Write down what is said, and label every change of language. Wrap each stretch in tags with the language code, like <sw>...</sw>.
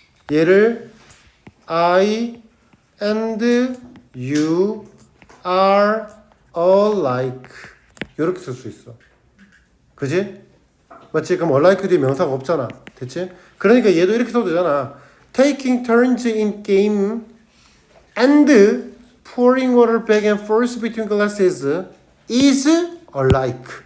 <ko>얘를</ko> <en>I and you are all like</en> <ko>이렇게 쓸 수 있어. 그지? 맞지? 그럼 unlike 뒤에 명사가 없잖아. 됐지? 그러니까 얘도 이렇게 써도 되잖아.</ko> <en>Taking turns in game and pouring water back and forth between glasses is alike.</en>